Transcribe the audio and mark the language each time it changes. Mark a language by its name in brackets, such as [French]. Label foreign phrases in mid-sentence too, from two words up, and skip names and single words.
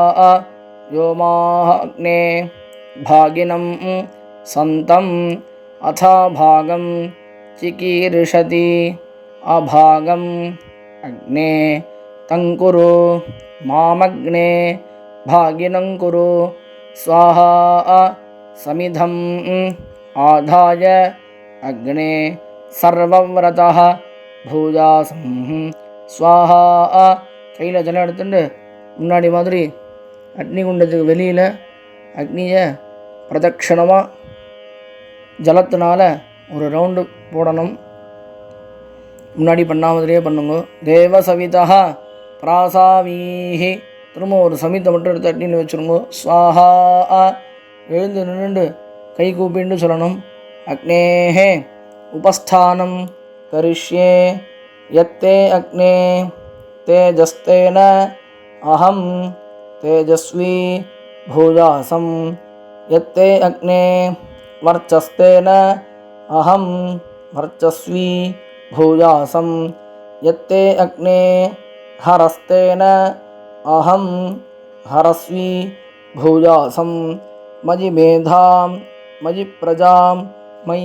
[Sanskrit] व्योमाग्ने भागिनं सन्तम् अथा भागं चिकीर्षति अभागम् अग्ने तङ्कुरु मामग्ने भागिनं कुरु स्वाहा समिधम् आधाय अग्ने सर्वव्रतः भूयासं स्वाहा [Tamil] கையில் ஜலம் எடுத்துட்டு முன்னாடி மாதிரி அக்னி குண்டத்துக்கு வெளியில் அக்னியை பிரதட்சணமாக ஜலத்தினால் ஒரு ரவுண்டு போடணும். முன்னாடி பண்ணாமதிலே பண்ணுங்க. [Sanskrit] देव सवितः प्रासावीः [Tamil] திரும்ப ஒரு சமித்தை மட்டும் எடுத்து அக்னியில் வச்சுருங்க. ஸ்வாஹா எழுந்து நின்று கை கூப்பின்னு சொல்லணும். [Sanskrit] अग्नेः उपस्थानं करिष्ये यत्ते अग्ने तेजस्तेन अहं तेजस्वी भूयासं यत्ते अग्ने वर्चस्तेन अहं वर्चस्वी भूयासं यत्ते अग्ने हरस्तेन अहं हरस्वी भूयासं मयि मेधां मयि प्रजां मयि